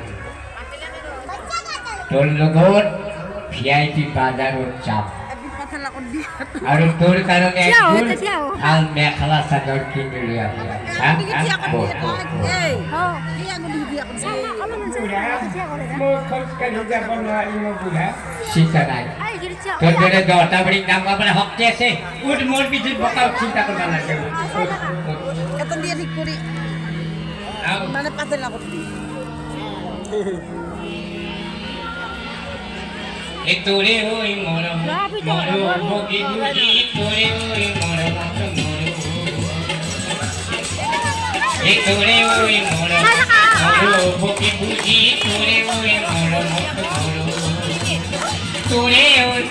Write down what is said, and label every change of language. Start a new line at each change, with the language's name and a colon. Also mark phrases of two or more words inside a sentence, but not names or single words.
Assamese: তোৰ লগত VIP বাজাৰত যাম আৰু তোৰ কাৰণে ভাল মেখেলা চাদৰ কিনি লৈ চিন্তা নাই তোৰ দৰে 10টা বাৰীত নাম পাবলৈ শক্তি আছে উঠ মোৰ পিছত বকাও চিন্তা কৰিব নালাগে তোরে ওই মরম মরম বগি বুঝি তোরে ওই মরম তোরে ওই মরম মরম বগি বুঝি তোরে ওই মরম তোরে